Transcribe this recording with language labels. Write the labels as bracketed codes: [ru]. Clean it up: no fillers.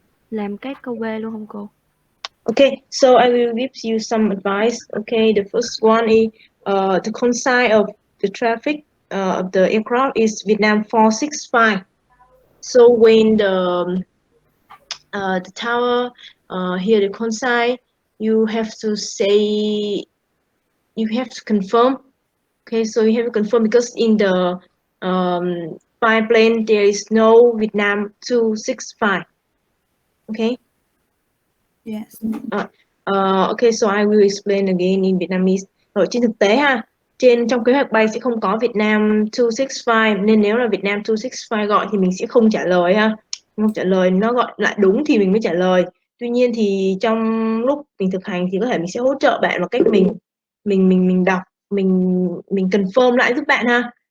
[vi] Làm các câu B luôn không cô? [en] Okay, so I will give you some advice. Okay, the first one is the consign of the traffic of the aircraft is Vietnam 465. So when the tower hear the consign, you have to say, you have to confirm. Okay, so you have to confirm because in the flight plane there is no Vietnam 265. Okay. Yes. Okay, so I will explain again in Vietnamese. [vi] Rồi trên thực tế ha, trong kế hoạch bay sẽ không có Vietnam 265, nên nếu là Vietnam 265 gọi thì mình sẽ không trả lời ha. Không trả lời, nó gọi lại đúng thì mình mới trả lời. Tuy nhiên thì trong lúc mình thực hành thì có thể mình sẽ hỗ trợ bạn bằng cách mình đọc, mình confirm lại giúp bạn ha.